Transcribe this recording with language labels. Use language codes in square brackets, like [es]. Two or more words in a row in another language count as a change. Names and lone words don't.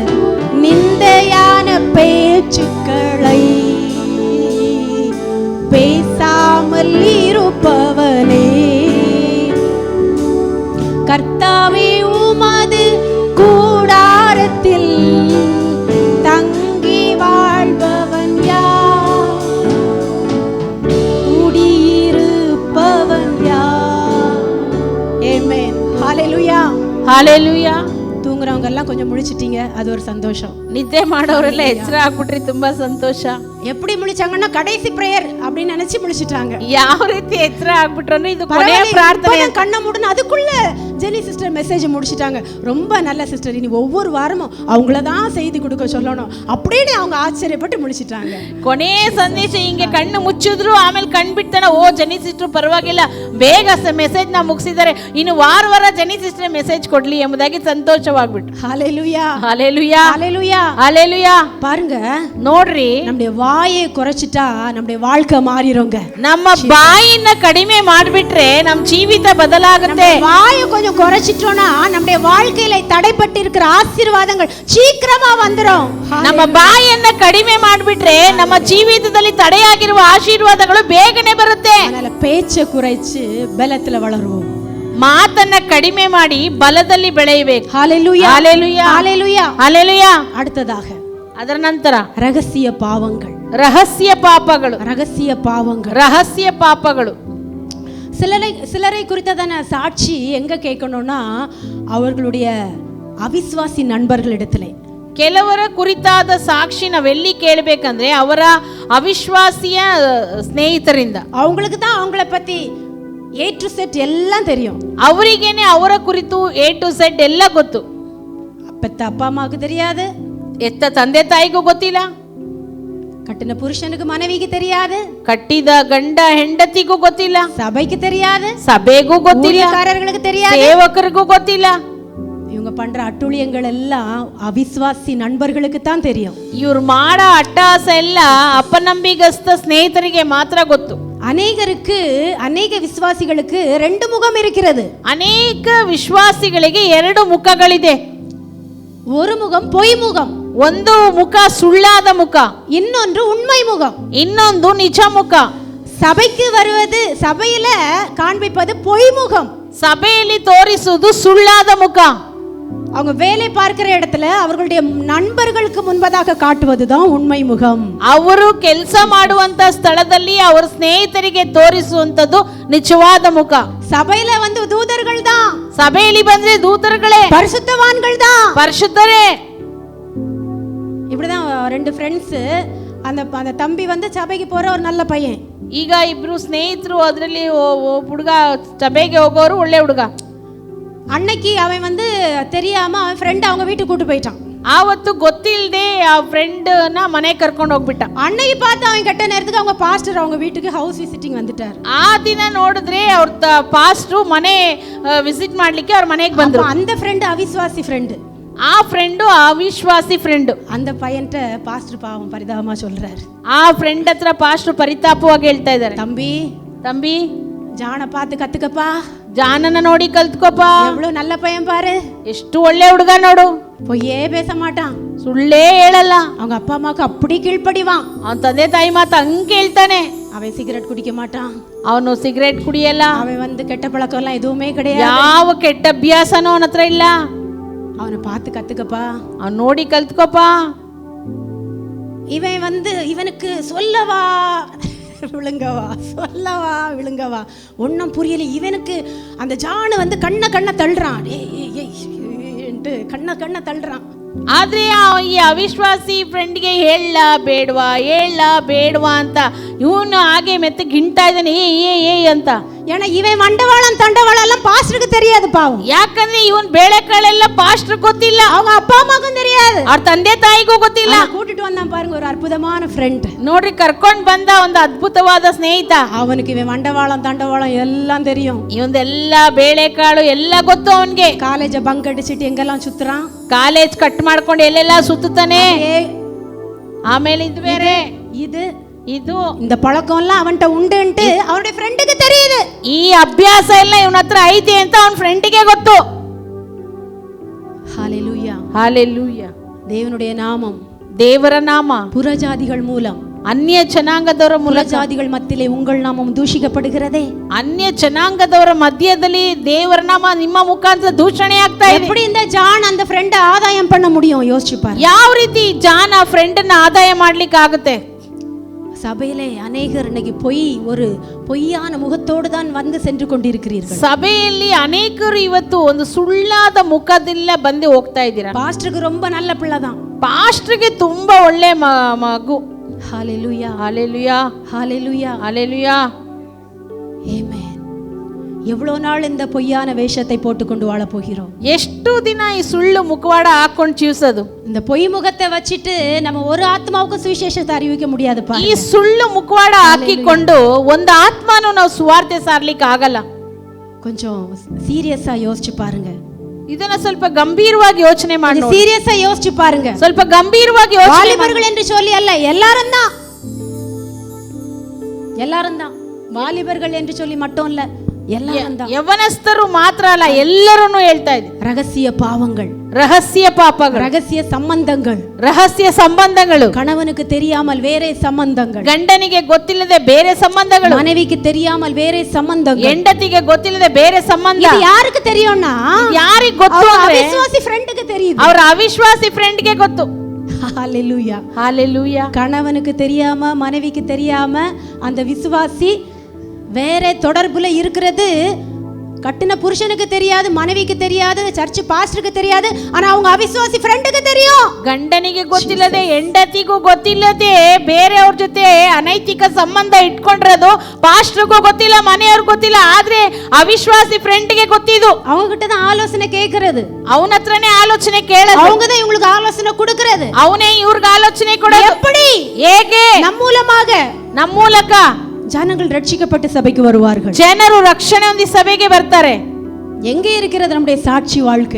[ta] நிந்தையான பேச்சுக்களை பேசாமல் இருப்பவனே, கர்த்தாவே உமது கூடாரத்தில் தங்கி வாழ்பவன் யார்? குடியிருப்பவன் யார்? ஆமென், ஹalleluya, ஹalleluya. தூங்குறவங்க எல்லாம் கொஞ்சம் முழிச்சிட்டீங்க, அது ஒரு சந்தோஷம். [kn] ನಿದ್ದೆ ಮಾಡೋರೆಲ್ಲ ಎಚ್ಚರ ಆಗ್ಬಿಟ್ರಿ, ತುಂಬಾ ಸಂತೋಷ. [ta] எப்படி முழிச்சாங்கன்னா கடைசி பிரேயர் அப்படின்னு நினைச்சு முழிச்சிட்டாங்க. [kn] ಯಾವ ರೀತಿ ಎಚ್ಚರ ಆಗ್ಬಿಟ್ರು ಅಂದ್ರೆ ಇದು ಕೊನೆಯ ಪ್ರಾರ್ಥನೆ. [ta] கண்ணை மூடுன அதுக்குள்ள ஜெனி சிஸ்டர் மெசேஜ் முடிச்சிட்டாங்க. ரொம்ப நல்ல சிஸ்டர், இனி ஒவ்வொரு வாரமும் அவங்கள தான் செய்தி கொடுக்க சொல்லணும் அப்படின்னு அவங்க ஆச்சரியப்பட்டு ಮುಳಿಸಿட்டாங்க. [kn] ಕೊನೆಯ ಸಂದೇಶ ಹಿಂಗೆ ಕಣ್ಣು ಮುಚ್ಚಿದ್ರು, ಆಮೇಲೆ ಕಣ್ಣು ಬಿಡ್ತಾನೆ, ಓ ಜನಿ ಸಿಸ್ಟರ್ ಪರವಾಗಿಲ್ಲ, ಬೇಗ ಮೆಸೇಜ್ ನ ಮುಗಿಸಿದ್ದಾರೆ, ಇನ್ನು ವಾರ ಜನಿ ಸಿಸ್ಟರ್ ಮೆಸೇಜ್ ಕೊಡ್ಲಿ ಎಂಬುದಾಗಿ ಸಂತೋಷವಾಗ್ಬಿಟ್ಟು. [ta] ஹalleluya, ஹalleluya, ஹalleluya, ஹalleluya. பாருங்க, [kn] ನೋಡ್ರಿ, [ta] நம்முடைய வாயை குறைச்சிட்டா நம்முடைய வாழ்க்கை மாறிடுங்க. [kn] ನಮ್ಮ ಬಾಯಿನ ಕಡಿಮೆ ಮಾಡಿಬಿಟ್ರೆ ನಮ್ಮ ಜೀವಿತ ಬದಲಾಗುತ್ತೆ. [ta] வாயை கொஞ்சம் குறைச்சிட்டோம்னா நம்முடைய வாழ்க்கையில தடைப்பட்டு இருக்கிற ஆசீர்வாதங்கள் சீக்கிரமா வந்துரும். [kn] ನಮ್ಮ ಬಾಯಿಯನ್ನ ಕಡಿಮೆ ಮಾಡಿಬಿಟ್ರೆ ನಮ್ಮ ಜೀವಿತದಲ್ಲಿ ತಡೆಯಾಗಿರುವ ಆಶೀರ್ವಾದಗಳು ಬೇಗನೆ ಬರುತ್ತೆ. [ta] அதனால பேச்சை குறைச்சு பலத்துல வளருவோம். [kn] ಮಾತನ್ನ ಕಡಿಮೆ ಮಾಡಿ ಬಲದಲ್ಲಿ ಬೆಳೆಯಬೇಕು. [ta] ஹalleluya ஹalleluya ஹalleluya ஹalleluya. அடுத்ததாக [kn] ಅದರ ನಂತರ [ta] ரகசிய பாவங்கள். [kn] ರಹಸ್ಯ ಪಾಪಗಳು. [ta] ரகசிய பாவங்கள். [kn] ರಹಸ್ಯ ಪಾಪಗಳು. [ta] சிலரை குறித்ததான சாட்சி எங்க கேட்கணும்னா அவர்களுடைய அவிஸ்வாசி நண்பர்களிடத்திலே. [kn] ಕೆಲವರ ಕುರಿತಾದ ಸಾಕ್ಷಿ ನಾವೆಲ್ಲಿ ಕೇಳಬೇಕಂದ್ರೆ ಅವರ ಅವಿಶ್ವಾಸಿಯ ಸ್ನೇಹಿತರಿಂದ. [ta] அவங்களுக்கு தான் அவங்கள பத்தி [en] A to Z [ta] எல்லாம் தெரியும். [kn] ಅವರಿಗೇನೆ ಅವರ ಕುರಿತು [en] A to Z [kn] ಎಲ್ಲ ಗೊತ್ತು. [ta] பெத்த அப்பா அம்மாவுக்கு தெரியாது, [kn] ಎತ್ತ ತಂದೆ ತಾಯಿಗೂ ಗೊತ್ತಿಲ್ಲ, [ta] கட்டின புருஷனுக்கு மனைவிக்கு தெரியாது, [kn] ಕಟ್ಟಿದ ಗಂಡ ಹೆಂಡತಿಗೂ ಗೊತ್ತಿಲ್ಲ, [ta] சபைக்கு தெரியாது, [kn] ಸಭೆಗೂ ಗೊತ್ತಿಲ್ಲ, [ta] ஊழியக்காரர்களுக்கு தெரியாது, [kn] ಸೇವಕರಿಗೂ ಗೊತ್ತಿಲ್ಲ. [ta] இவங்க பண்ற அட்டுழியங்கள் எல்லாம் அவிஸ்வாசி நண்பர்களுக்கு தான் தெரியும். [kn] ಇವ್ರು ಮಾಡೋ ಅಟ್ಟಹಾಸ ಎಲ್ಲ ಅಪನಂಬಿಗಸ್ತ ಸ್ನೇಹಿತರಿಗೆ ಮಾತ್ರ ಗೊತ್ತು. [ta] அநேக விசுவாசிகளுக்கு ரெண்டு முகம் இருக்கிறது. [kn] ಅನೇಕ ವಿಶ್ವಾಸಿಗಳಿಗೆ ಎರಡು ಮುಖಗಳಿದೆ. [ta] ஒரு முகம் பொய் முகம், [kn] ಒಂದು ಮುಖ ಸುಳ್ಳಾದ ಮುಖ, [ta] இன்னொன்று உண்மை முகம், [kn] ಇನ್ನೊಂದು ನಿಜ ಮುಖ. [ta] சபைக்கு வருவது, சபையில காண்பிப்பது பொய் முகம், [kn] ಸಭೆಯಲ್ಲಿ ತೋರಿಸುವುದು ಸುಳ್ಳಾದ ಮುಖ. [ta] அவங்க வேலை பார்க்கிற இடத்துல அவர்களுடைய நண்பர்களுக்கு முன்பதாக காட்டுவதுதான் உண்மை முகம். [kn] ಅವರು ಕೆಲಸ ಮಾಡುವಂತ ಸ್ಥಳದಲ್ಲಿ ಅವರ ಸ್ನೇಹಿತರಿಗೆ ತೋರಿಸುವಂತದ್ದು ನಿಜವಾದ ಮುಖ. [ta] சபையில வந்து தூதர்கள் தான், [kn] ಸಭೆಯಲ್ಲಿ ಬಂದ್ರೆ ದೂತರುಗಳೇ, [ta] பரிசுத்தவான்கள் தான், [kn] ಪರಿಶುದ್ಧರೇ. [ta] இப்படிதான் ரெண்டு ஃப்ரெண்ட்ஸ், அந்த தம்பி வந்து சபைக்கு போற ஒரு நல்ல பையன். [kn] ಈಗ ಇಬ್ರು ಸ್ನೇಹಿತರು, ಅದರಲ್ಲಿ ಹುಡುಗ ಸಭೆಗೆ ಹೋಗೋರು ಒಳ್ಳೆ ಹುಡುಗ. [ta] அன்னைக்கு அவன் வந்து தெரியாம அவன் ಫ್ರೆಂಡ್ அவங்க வீட்டுக்கு கூட்டு போயிட்டான். [kn] ಆವತ್ತು ಗೊತ್ತಿಲ್ಲದೆ ಆ ಫ್ರೆಂಡ್ನ ಮನೆಗೆ ಕರ್ಕೊಂಡು ಹೋಗ್ಬಿಟ್ಟ. [ta] அன்னைக்கு பார்த்து அவன் கெட்ட நேரத்துக்கு அவங்க பாஸ்டர் அவங்க வீட்டுக்கு [en] house visiting [ta] வந்துட்டார். [kn] ಆ ದಿನ ನೋಡಿದ್ರೆ ಅವ್ರ ಪಾಸ್ಟ್ರು ಮನೆ ವಿಸಿಟ್ ಮಾಡ್ಲಿಕ್ಕೆ ಅವ್ರ ಮನೆಗೆ ಬಂದ್ರು. [ta] அந்த ಫ್ರೆಂಡ್ ಅವಿಶ್ವಾಸಿ ಫ್ರೆಂಡ್, [kn] ಆ ಫ್ರೆಂಡು ಅವಿಶ್ವಾಸಿ ಫ್ರೆಂಡ್. [ta] அந்த பையன்ட்ட பாஸ்டர் பாவம் பரிதாபமா சொல்றாரு. [kn] ಆ ಫ್ರೆಂಡ್ ಹತ್ರ ಪಾಸ್ಟ್ರು ಪರಿತಾಪವಾಗಿ ಹೇಳ್ತಾ ಇದ್ದಾರೆ, [ta] தம்பி ಜಾಣ பார்த்து கத்துக்கப்பா, [kn] ಜಾನನ ನೋಡಿ ಕಲ್ತ್ಕೋಪ, [ta] எவ்வளவு நல்ல பையன் பாரு, [kn] ಎಷ್ಟು ಒಳ್ಳೆ ಹುಡುಗ ನೋಡು, [ta] பொய்யே பேச மாட்டான், [kn] ಸುಳ್ಳೇ ಹೇಳಲ್ಲ, [ta] அவங்க அப்பா அம்மாக்கு அப்படி கீழ்ப்படிவான், [kn] ಅವನ ತಂದೆ ತಾಯಿ ಮಾತು ಹಂಗೆ ಹೇಳ್ತಾನೆ, [ta] அவன் சிகரெட் குடிக்க மாட்டான், [kn] ಅವನು ಸಿಗರೇಟ್ ಕುಡಿಯಲ್ಲ, [ta] அவன் வந்து கெட்ட பழக்கம் எல்லாம் எதுவுமே கிடையாது, [kn] ಯಾವ ಕೆಟ್ಟ ಅಭ್ಯಾಸನೂ ಅವನ ಹತ್ರ ಇಲ್ಲ. [ta] அவனை பார்த்து கத்துக்கப்பா, [kn] அவன் ನೋಡಿ ಕಲ್ತ್ಕೋಪ. [ta] இவன் வந்து இவனுக்கு சொல்லவா விழுங்கவா, சொல்லவா விழுங்கவா ஒன்னும் புரியல. இவனுக்கு அந்த ஜானு வந்து கண்ண தள்ளுறான், கண்ண தள்ளுறான். [kn] ಆದ್ರೆ ಈ ಅವಿಶ್ವಾಸಿ ಫ್ರೆಂಡ್ಗೆ ಹೇಳ ಬೇಡವಾ ಅಂತ ಇವನು ಹಾಗೆ ಮೆತ್ತ ಗಿಂತಾ ಇದ್ದಾನೆ, ಏ ಅಂತ. [ta] ஏன்னா இவன் மண்டவாளம் தண்டவாளம் எல்லாம் பாஸ்டருக்கு தெரியாது பாவம். [kn] ಯಾಕಂದ್ರೆ ಇವನ್ ಬೇಳೆಕಾಳೆಲ್ಲ ಪಾಸ್ಟರ್ ಗೊತ್ತಿಲ್ಲ, [ta] அவங்க அப்பா அம்மாக்கும் தெரியாது, [kn] ಅವ್ರ ತಂದೆ ತಾಯಿಗೂ ಗೊತ್ತಿಲ್ಲ. [ta] கூட்டிட்டு வந்தான் பாருங்க ஒரு அற்புதமான ஃப்ரெண்ட். [kn] ನೋಡ್ರಿ, ಕರ್ಕೊಂಡ್ ಬಂದ ಒಂದು ಅದ್ಭುತವಾದ ಸ್ನೇಹಿತ. [ta] அவனுக்கு இவன் மண்டவாளம் தண்டவாளம் எல்லாம் தெரியும், [kn] ಇವಂದೆಲ್ಲ ಬೇಳೆಕಾಳು ಎಲ್ಲ ಗೊತ್ತು ಅವನ್ಗೆ. [ta] காலேஜ பங்க் அடிச்சிட்டு எங்கெல்லாம் சுத்துறான், [kn] ಕಾಲೇಜ್ ಕಟ್ ಮಾಡ್ಕೊಂಡು ಎಲ್ಲೆಲ್ಲ ಸುತ್ತಾನೆ. ಆಮೇಲೆ ಇದು ಬೇರೆ, ಇದು [ta] இந்த பழக்கம் எல்லாம் அவன்கிட்ட உண்டுன்ட்டு அவனுடைய ஃப்ரெண்டுக்கு தெரியுது. [kn] ಈ ಅಭ್ಯಾಸ ಎಲ್ಲ ಇವನ ಹತ್ರ ಐತೆ ಅಂತ ಅವನ ಫ್ರೆಂಡಿಗೆ ಗೊತ್ತು. [ta] ஹalleluya ஹalleluya. தேவனுடைய நாமம், [kn] ದೇವರ ನಾಮ [ta] புறஜாதிகள் மூலம், [kn] ಅನ್ಯ ಜನಾಂಗದವರ ಮೂಲಕ, [ta] புறஜாதிகள் மத்தியிலே உங்கள் நாமம் ದೂಷಿக்கப்படுகிறதே. [kn] ಅನ್ಯ ಜನಾಂಗದವರ ಮಧ್ಯದಲ್ಲಿ ದೇವರ ನಾಮ ನಿಮ್ಮ ಮುಖಾಂತರ ದೂಷಣೆ ಆಗ್ತಾ ಇದೆ. [ta] எப்படி இந்த ஜான் அந்த ஃப்ரெண்ட ஆதாயம் பண்ண முடியும் யோசிச்சு பாரு. [kn] ಯಾವ ರೀತಿ ಜಾನ್ ಆ ಫ್ರೆಂಡ್ ಅನ್ನ ಆದಾಯ ಮಾಡ್ಲಿಕ್ಕೆ ಆಗುತ್ತೆ? [ta] சபையிலே அநேகர் இன்னைக்கு பொய்யான முகத்தோடு தான் வந்து சென்று கொண்டிருக்கிறீர்கள். [kn] ಸಭೆಯಲ್ಲಿ ಅನೇಕರು ಇವತ್ತು ಒಂದು ಸುಳ್ಳಾದ ಮುಖದಿಂದ ಬಂದು ಹೋಗ್ತಾ ಇದ್ದೀರಾ. [ta] பாஸ்டருக்கு ரொம்ப நல்ல பிள்ளை தான், [kn] ಪಾಸ್ಟರ್ಗೆ ತುಂಬಾ ಒಳ್ಳೆ ಮಗು. [ta] ஹalleluya ஹalleluya ஹalleluya ஹalleluya. ஆமென். எவ்வளவு நாள் இந்த பொய்யான வேஷத்தை போட்டுக்கொண்டு வாழ போகிறோம்? [kn] ಎಷ್ಟು ದಿನ ಈ ಸುಳ್ಳು ಮುಖವಾಡ ಹಾಕೊಂಡು ಜೀವಿಸೋದು? [ta] இந்த பொய் முகத்தை வச்சிட்டு நம்ம ஒரு ஆத்மாவுக்கு சுவிசேஷத்தை அறிவிக்க முடியாது. [kn] ಈ ಸುಳ್ಳು ಮುಖವಾಡ ಹಾಕಿಕೊಂಡು ಒಂದು ಆತ್ಮನೂ ನಾವು ಸುವಾರ್ತೆ ಸಾರ್ಲಿಕ್ಕೆ ಆಗಲ್ಲ. [ta] கொஞ்சம் சீரியஸா யோசிச்சு பாருங்க. [kn] ಇದನ್ನ ಸ್ವಲ್ಪ ಗಂಭೀರವಾಗಿ ಯೋಚನೆ ಮಾಡಿ, [ta] சீரியஸா யோசிச்சு பாருங்க. [kn] ಸ್ವಲ್ಪ ಗಂಭೀರವಾಗಿ ಯೋಚನೆ. [ta] வாலிபர்கள் என்று சொல்லி அல்ல, எல்லாரும் தான். எல்லாரும் தான், வாலிபர்கள் என்று சொல்லி மட்டும் இல்ல, எல்லாரும் தான். [kn] ಯವನಸ್ಥರು ಮಾತ್ರ ಅಲ್ಲ, ಎಲ್ಲರನ್ನು ಹೇಳ್ತಾ ಇದೆ. [ta] ரகசிய பாவங்கள், [kn] ರಹಸ್ಯ ಪಾಪಗಳು, [ta] ரகசிய சம்பந்தங்கள், [kn] ರಹಸ್ಯ ಸಂಬಂಧಗಳು, [ta] கணவனுக்கு தெரியாமல் வேறே சம்பந்தங்கள், [kn] ಗಂಡನಿಗೆ ಗೊತ್ತಿಲ್ಲದೆ ಬೇರೆ ಸಂಬಂಧಗಳು, [ta] மனைவிக்கு தெரியாமல் வேறே சம்பந்தங்கள், [kn] ಹೆಂಡತಿಗೆ ಗೊತ್ತಿಲ್ಲದೆ ಬೇರೆ ಸಂಬಂಧ. [ta] இது யாருக்கு தெரியும்னா [kn] ಯಾರಿಗೆ ಗೊತ್ತು ಅವ್ರ ಅಂದ್ರೆ [ta] ಅವಿಶ್ವಾಸಿ ಫ್ರೆಂಡ್ಗೆ தெரியுது. [kn] ಅವರ ಅವಿಶ್ವಾಸಿ ಫ್ರೆಂಡ್ಗೆ ಗೊತ್ತು. [ta] ஹalleluya, [kn] ಹಾಲೆಲೂಯಾ. [ta] கணவனுக்கு தெரியாம மனைவிக்கு தெரியாம அந்த விசுவாசி வேற தொடர்புல இருக்கிறது கட்டின புருஷனுக்கு தெரியாது, மனைவிக்கு தெரியாது, சர்ச் பாஸ்டருக்கு தெரியாது, ஆனா அவங்க ಅವಿಶ್ವಾಸಿ ಫ್ರೆಂಡ್ಗೆ தெரியும். [kn] ಗಂಡನಿಗೆ ಗೊತ್ತಿಲ್ಲದೆ, ಹೆಂಡತಿಗೂ ಗೊತ್ತಿಲ್ಲದೆ ಬೇರೆಯವ್ರ ಜೊತೆ ಅನೈತಿಕ ಸಂಬಂಧ ಇಟ್ಕೊಂಡಿರೋದು ಪಾಸ್ಟರ್ಗೂ ಗೊತ್ತಿಲ್ಲ, ಮನೆಯವ್ರಿಗೆ ಗೊತ್ತಿಲ್ಲ, ಆದ್ರೆ ಅವಿಶ್ವಾಸಿ ಫ್ರೆಂಡ್ಗೆ ಗೊತ್ತಿದ್ದು. [ta] அவங்க கிட்ட தான் ஆலோசனை கேக்குறது, [kn] ಅವನ ಹತ್ರನೇ ಆಲೋಚನೆ ಕೇಳೋದು, [ta] அவங்க தான் இவங்களுக்கு ஆலோசனை கொடுக்கிறது. [kn] ಅವನೇ ಇವ್ರಿಗೆ ಆಲೋಚನೆ ಕೊಡೋದು. [ta] எப்படி? [kn] ಹೇಗೆ? [ta] நம் மூலமாக, [kn] ನಮ್ಮ ಮೂಲಕ [ta] ஜனங்கள் ரட்சிக்கப்பட்டு சபைக்கு வருவார்கள். [kn] ಜನರು ರಕ್ಷಣೆ ಹೊಂದಿ ಸಭೆಗೆ ಬರ್ತಾರೆ. [ta] எங்கே இருக்கிறது நம்முடைய சாட்சி வாழ்க்கை?